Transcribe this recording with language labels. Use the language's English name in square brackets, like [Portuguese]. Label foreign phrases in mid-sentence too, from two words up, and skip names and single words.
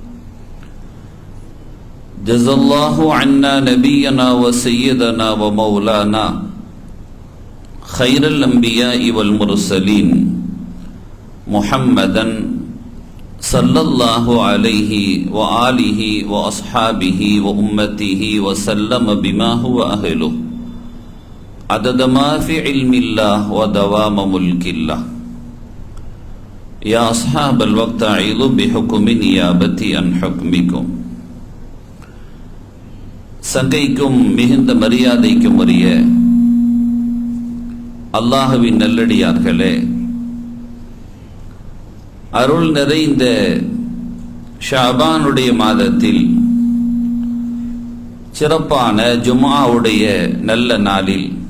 [Arabic] جزا الله عنا نبينا وسيدنا ومولانا خير الأنبياء والمرسلين محمدا صلى الله عليه وآله وأصحابه وأمته وسلم بما هو أهله، عدد ما في علم الله ودوام ملك الله. يا أصحاب الوقت أعيذوا بحكم نيابتي عن حكمكم. [Tamil] சங்கைக்கும் மிகுந்த மரியாதைக்கும் உரிய அல்லாஹ்வின் நல்லடியார்களே, அருள் நிறைந்த ஷாபானுடைய மாதத்தில் சிறப்பான ஜும்ஆவுடைய நல்ல நாளில்